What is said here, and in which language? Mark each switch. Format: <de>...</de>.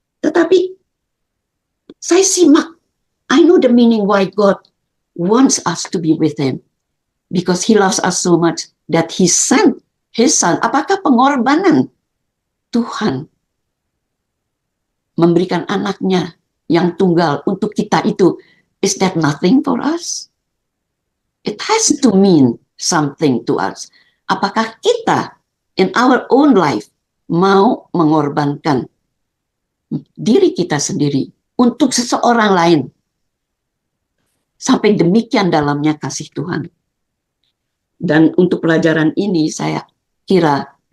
<id>Tetapi saya simak,</id> <en>I know the meaning why God wants us to be with Him, because He loves us so much that He sent His Son.</en> <id>Apakah pengorbanan Tuhan memberikan anaknya yang tunggal untuk kita itu,</id> <en>is that nothing for us? It has to mean something to us.</en> <id>Apakah kita</id> <en>in our own life</en> <id>mau mengorbankan diri kita sendiri untuk seseorang lain? Sampai demikian dalamnya kasih Tuhan. Dan untuk pelajaran ini saya kira</id>